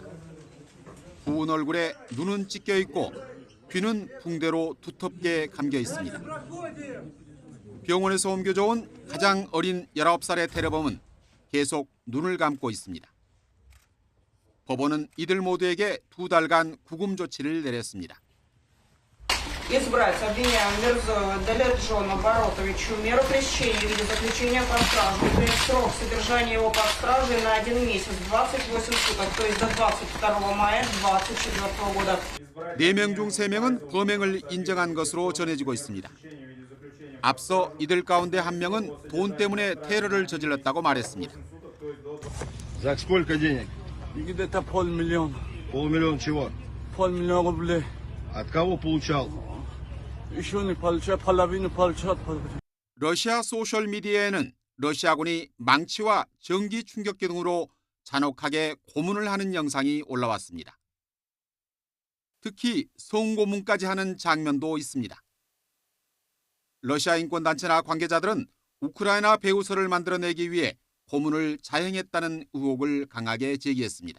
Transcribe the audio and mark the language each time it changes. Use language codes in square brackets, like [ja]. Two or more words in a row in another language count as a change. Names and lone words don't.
[ko] 부은 얼굴에 눈은 찢겨 있고 귀는 붕대로 두텁게 감겨 있습니다. 병원에서 옮겨져온 가장 어린 19살의 테러범은 계속 눈을 감고 있습니다. 법원은 이들 모두에게 2달간 구금 조치를 내렸습니다. [ru] Избрать обвиняемого Мирзоева Далерджона Баротовичу меру пресечения в виде заключения под стражу, принять срок содержания его под стражей на 1 месяц, 28 суток, то есть до 22 мая 2024 года. [ko] 4명 중 3명은 범행을 인정한 것으로 전해지고 있습니다. 앞서 이들 가운데 1명은 돈 때문에 테러를 저질렀다고 말했습니다. [ru] За сколько денег? Где-то $500,000. $500,000 чего? $500,000 рублей. От кого получал? Еще не получал, половину получал. [ko] 러시아 소셜미디어에는 러시아군이 망치와 전기 충격기 등으로 잔혹하게 고문을 하는 영상이 올라왔습니다. 특히 성고문까지 하는 장면도 있습니다. 러시아 인권단체나 관계자들은 우크라이나 배후설을 만들어내기 위해 고문을 자행했다는 의혹을 강하게 제기했습니다.